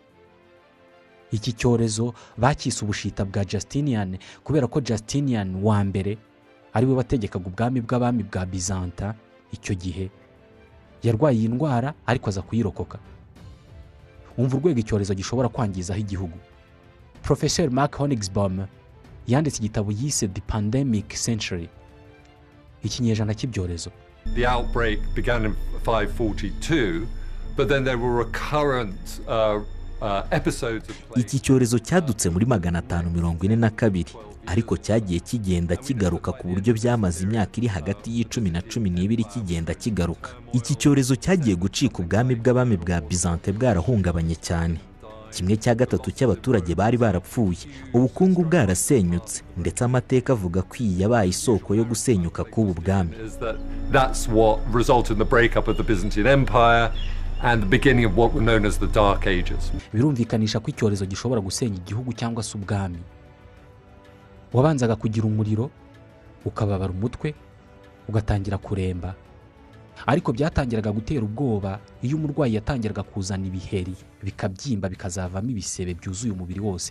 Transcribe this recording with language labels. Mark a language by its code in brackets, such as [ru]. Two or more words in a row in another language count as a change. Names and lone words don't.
[rw] Iki cyorezo bakise ubushita bwa Justinian kubera ko Justinian wa mbere ari we wategekaga ubwami bw'abami bwa Byzantin icyo gihe yarwaye iyi ndwara ariko aza kuyirokoka. Umva urwego icyorezo gishobora kwangizaho igihugu. Professor Mark Honigsbaum yanditse igitabo yise The Pandemic Century, ikinyejana cy'ibyorezo. [en] The outbreak began in 542, but then there were recurrent episodes of plague. [rw] Iki cyorezo cyadutse muri 542 ariko cyagiye kigenda kigaruka ku buryo byamaze imyaka iri hagati y'icumi na 12 kigenda kigaruka. Iki cyorezo cyagiye gucika ubwami bw'abami bwa Byzantin bwarahungabanye cyane. 1/3 cy'abaturage bari barapfuye, ubukungu bwarasenyutse ndetse amateka avuga ko iyi yabaye isoko yo gusenyuka k'ubu bwami. [en] That's what resulted in the breakup of the Byzantine Empire and the beginning of what were known as the Dark Ages. [rw] Birumvikanisha ko icyorezo gishobora gusenya igihugu cyangwa se ubwami. Wabanzaga kugira umuriro, ukababara umutwe, ugatangira kuremba. Ariko byatangiraga gutera ubwoba iyo umurwayi yatangiraga kuzana ibiheri bikabyimba bikazavamo ibisebe byuzuye umubiri wose.